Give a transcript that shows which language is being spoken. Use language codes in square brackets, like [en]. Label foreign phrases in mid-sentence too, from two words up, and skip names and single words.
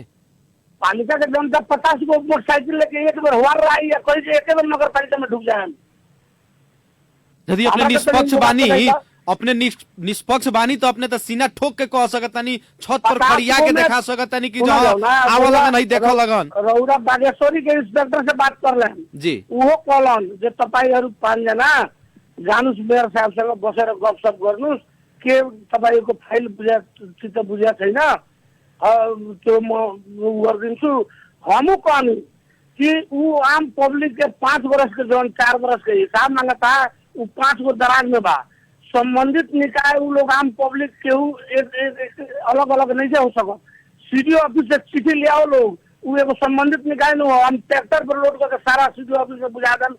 [bho] पालिका के जनता 50 गो मोटरसाइकिल लेके एक बार हुआ रही है, कोई एक बार नगर पालिका में ढुक जाए। यदि अपने निष्पक्ष बानी, अपने निष्पक्ष बानी तो अपने तो सीना ठोक के कह सकतानी, छत पर खड़िया के दिखा सकतानी कि आवा लगन नहीं देखा लगन। रउरा बागेश्वरी के इंस्पेक्टर से बात कर लें जी, वो कहलन जे [ne] तपाईहरु 5 जना जानुस मेयर साहब से बसेर गपसप गर्नुस् के तपाईको फाइल चित्त बुझ्या छैन, त्यो म गर्दिन्छु। [bho] हमू कहनी कि ऊ आम पब्लिक के 5 वर्ष के जौन 4 वर्ष के हिसाब मांगता, ऊ 5 गो दराज में बा। संबंधित निकाय उ लोग आम पब्लिक केहू अलग अलग नहीं से हो सकत। सीडीओ ऑफिस से चिट्ठी ले आओ लोग, उ एगो संबंधित निकाय न हो, हम ट्रैक्टर पर लोड करके सारा सीडीओ ऑफिस से बुझा देन।